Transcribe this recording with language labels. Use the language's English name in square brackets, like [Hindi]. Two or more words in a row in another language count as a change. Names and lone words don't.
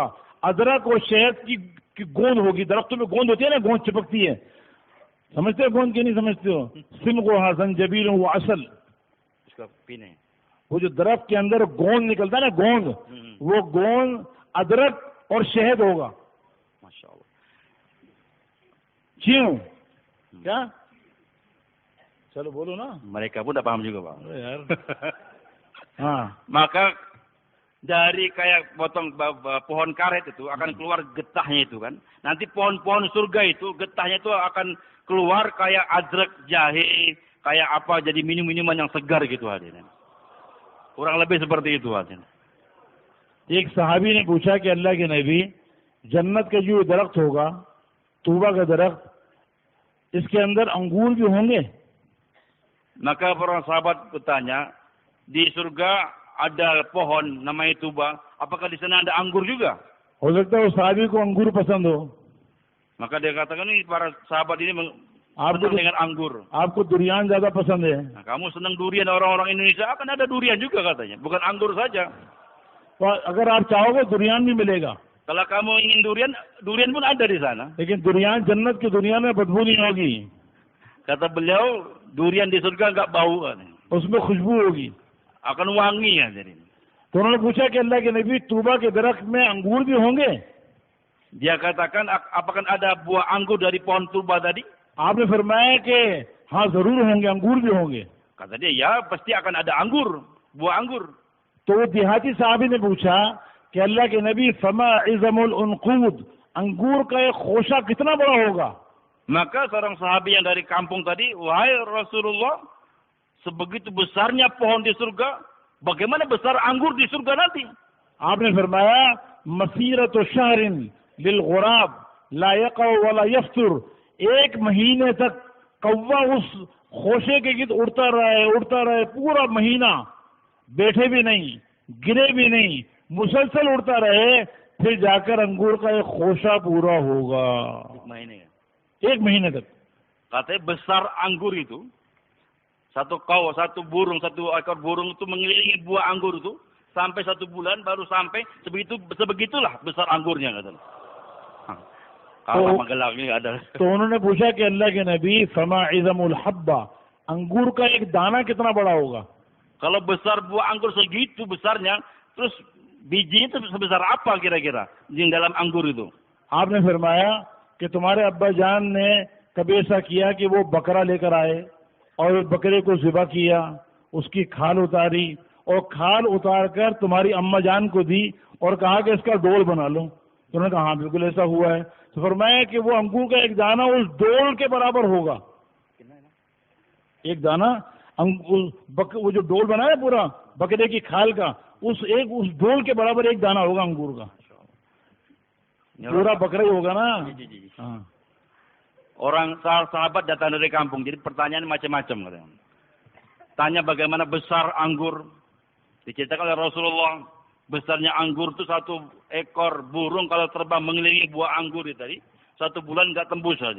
[Hindi] अदरक और शहद की गोंद होगी. दरख्तों में गोंद होती है ना, गोंद चिपकती है. समझते हो गोंद की नहीं समझते हो? [Arabic] صمغها زنجبيل وعسل, [English] Pine. [Hindi] वो जो दरख्त के अंदर गोंद निकलता है ना, गोंद, वो गोंद अदरक और शहद होगा. माशाअल्लाह. क्यों? क्या? चलो बोलो ना. [Indonesian] Mereka pun tak paham juga, Pak. [Hindi] यार. हाँ. [Indonesian] Maka dari kayak potong pohon karet itu akan keluar getahnya itu kan. Nanti pohon-pohon surga itu getahnya itu akan keluar kayak adrek, jahe, kayak apa, jadi minuman yang segar gitu, hadirin. Kurang lebih seperti itu, hadirin. [Hindi] एक सहाबी ने पूछा कि अल्लाह के नबी, जन्नत का जो दरख्त होगा, तूबा का दरख्त, इसके अंदर अंगूर भी होंगे? [Indonesian] Maka para sahabat bertanya, di surga ada pohon namanya tuba, apakah di sana ada anggur juga? [Hindi] हो सकता है उस सहाबी को अंगूर पसंद हो. [Indonesian] Maka dia katakan, ini para sahabat ini [Hindi] आपको [Indonesian] senang dengan anggur. [Hindi] आपको दुरियान ज्यादा पसंद है. [Indonesian] Nah, kamu senang durian, orang-orang Indonesia akan ada durian juga katanya, bukan anggur saja. [Hindi] तो अगर आप चाहोगे दुरियान भी मिलेगा. [Indonesian] Kalau kamu ingin durian, durian pun ada di sana. [Hindi] लेकिन दुरियान जन्नत की दुनिया में बदबू नहीं होगी. [Indonesian] Kata beliau, durian di surga enggak bau katanya. [Hindi] उसमें खुशबू होगी. [Indonesian] Akan wangi, ya, jadi. [Hindi] तो उन्होंने पूछा कि अल्लाह के नबी, तूबा के दरख्त में अंगूर भी होंगे? [Indonesian] Dia katakan, apakah ada buah anggur dari pohon tuba tadi? [Hindi] आपने फरमाया कि हाँ जरूर होंगे, अंगूर भी होंगे. [Indonesian] Kata dia, ya pasti akan ada anggur, buah anggur. [Hindi] तो वो देहाती साहबी ने पूछा कि अल्लाह के नबी, [Arabic] فما عظم العنقود, [Hindi] अंगूर का एक खोशा कितना बड़ा होगा? [Indonesian] Maka seorang sahabi yang dari kampung tadi, wahai Rasulullah, sebegitu besarnya pohon di surga, bagaimana besar anggur di surga nanti? [Hindi] आपने फरमाया, [Arabic] مسيرة شهر للغراب لا يقع ولا يفتر, [Hindi] एक महीने तक कौवा उस खोशे के गिर्द उड़ता रहे पूरा महीना, बैठे भी नहीं, गिरे भी नहीं, मुसलसल उड़ता रहे, फिर जाकर अंगूर का एक खोशा पूरा होगा. एक महीने तक. [Indonesian] Katanya besar anggur itu, satu burung, satu ekor burung itu mengelilingi buah anggur itu sampai 1 bulan, baru sampai sebegitulah besar anggurnya, katanya. Kalau Magelang ini ada. [Hindi] तो उन्होंने पूछा कि अल्लाह के नबी, [Arabic] فما عظم الحبة, [Hindi] अंगूर का एक दाना कितना बड़ा होगा? [Indonesian] Kalau besar buah anggur segitu besarnya, terus bijinya itu sebesar apa kira-kira di dalam anggur itu? [Hindi] आपने फरमाया कि तुम्हारे अब्बा जान ने कभी ऐसा किया कि वो बकरा लेकर आए और उस बकरे को ज़िबा किया, उसकी खाल उतारी और खाल उतार कर तुम्हारी अम्मा जान को दी और कहा कि इसका डोल बना लो? तो उन्होंने कहा हाँ बिल्कुल ऐसा हुआ है। तो फरमाया कि वो अंगूर का एक दाना उस डोल के बराबर होगा। एक दाना वो जो डोल बना है पूरा बकरे की खाल का, उस डोल के बराबर एक दाना होगा अंगूर का। पूरा बकरा ही होगा ना। जी. हाँ। [Indonesian] Orang sahabat datang dari kampung, jadi pertanyaan macam-macam katanya. Tanya bagaimana besar anggur. Diceritakan oleh Rasulullah, besarnya anggur itu 1 ekor burung kalau terbang mengelilingi buah anggur itu tadi, 1 bulan nggak tembus saja.